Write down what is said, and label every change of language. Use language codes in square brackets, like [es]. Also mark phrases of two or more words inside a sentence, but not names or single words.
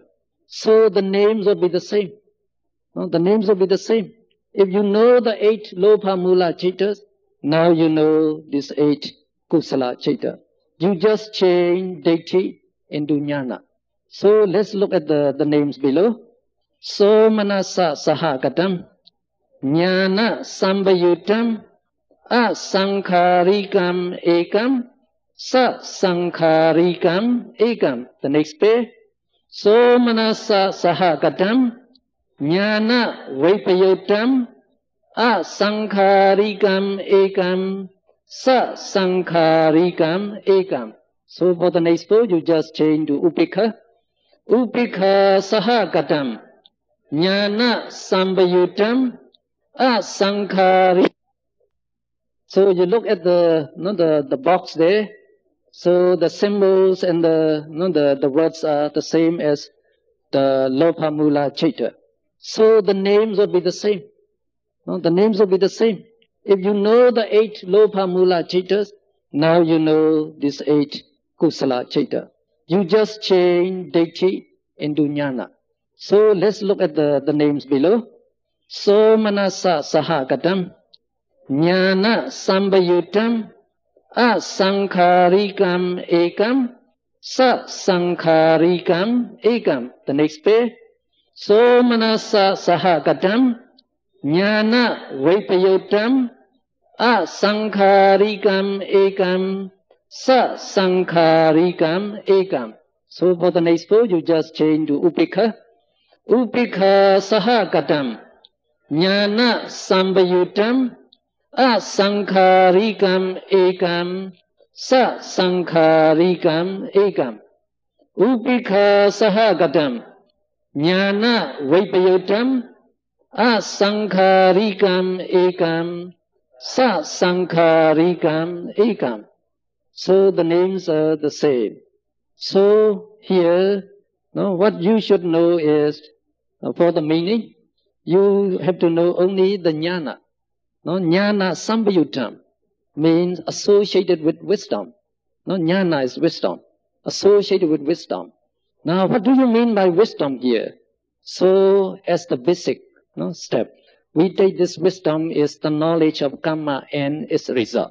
[en] So the names will be the same. The names will be the same. If you know the 8 [pi] Lopa Mula chaitas, [en] now you know these 8 [pi] Kusala chaita. [en] You just change deity into jnana. So let's look at the names below. [pi] So manasa sahagatam, jnana sambayutam, asankharikam ekam, sa sankharikam ekam. [en] The next page. [pi] So manasa sahagatam, jnana vipayotam, asankharikam ekam, sa sankharikam ekam. [en] So for the next page, you just change to upekha. [pi] Upekha sahagatam, jnana sambayutam, asankhari. [en] So you look at the box there. So the symbols and the words are the same as the [pi] Lopa Mula chaita. [en] So the names will be the same. The names will be the same. If you know the 8 [pi] Lopa Mula chaitas, [en] now you know these 8 [pi] kusala citta. [en] You just change ditthi into jnana. So let's look at the names below. [pi] Somanasa sahagatam, jnana sambayutam, asankharikam ekam, sasankharikam ekam. [en] The next page. [pi] Somanasa sahagatam, jnana vipayotam, asankharikam ekam, sasankharikam ekam. [en] So for the next four, you just change to upekha. [pi] Upekha sahagatam, jnana sambayutam, asankharikam ekam, sasankharikam ekam. Upekha sahagatam, jnana vipayotam, asankharikam ekam, sasankharikam ekam. [en] So the names are the same. So here, what you should know is, for the meaning, you have to know only the jnana. [pi] Jnana sambayutam [en] means associated with wisdom. Jnana is wisdom, associated with wisdom. Now, what do you mean by wisdom here? So, as the basic step, we take this wisdom is the knowledge of karma and its result.